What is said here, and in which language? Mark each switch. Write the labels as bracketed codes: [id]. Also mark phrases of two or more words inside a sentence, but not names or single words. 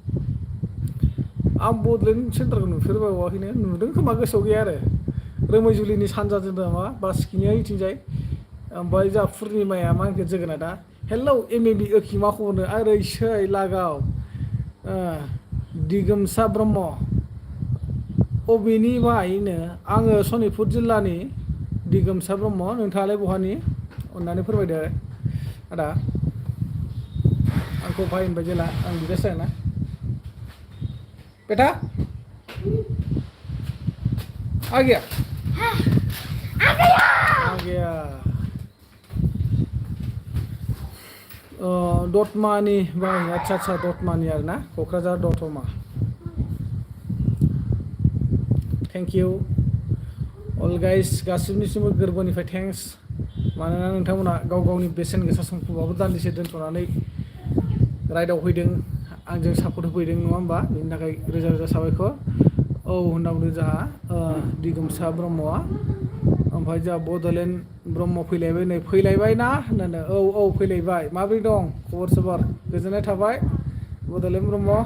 [brx] आं बड'लेण्ड सेन्टारखौ नुफेरबावाखैनो नुदों खोमा गोसोआव गैया आरो रोमैजुलिनि सानजाजों नामा बासखिनिया इथिंजाय ओमफ्राय जा पुर्निमाया मा होनखो जोगोनादा हेलौ एमएबि ओखि मा खबरनो ओरैसै लागाव दिगोमसा ब्रह्म अबेनि बायनो आङो सनितपुर जिल्लानि दिगोमसा ब्रह्म नोंथाङालाय बहानि अननानै फोरमायदो आदा आंखौ भाइ होनबाय जेला आं बिदासो जागोन ना [hi] बेटा आ गया आ गया [brx] दतमानि भाइ आच्छा दतमानि आरो ना क'क्राझार दतमा [en] thank you all guys [brx] गासिबनिसिमबो गोरबोनिफ्राय थेंक्स मानोना नोंथांमोना गाव गावनि बेसेन गोसा समखौबाबो दान्दिसे दोनथ'नानै राइडआव फैदों आंजों सापर्ट होफैदों नङा होमबा बेनि थाखाय रोजा रोजा साबायखर औ होनना बुंदों जोंहा दिगोमसा ब्रह्मआ ओमफ्राय जोंहा बड'लेण्ड ब्रह्म फैलायबाय नै फैलायबाय ना होननानै औ फैलायबाय माबोरै दं खबर सबर गोजोननाय थाबाय बड'लेण्ड ब्रह्म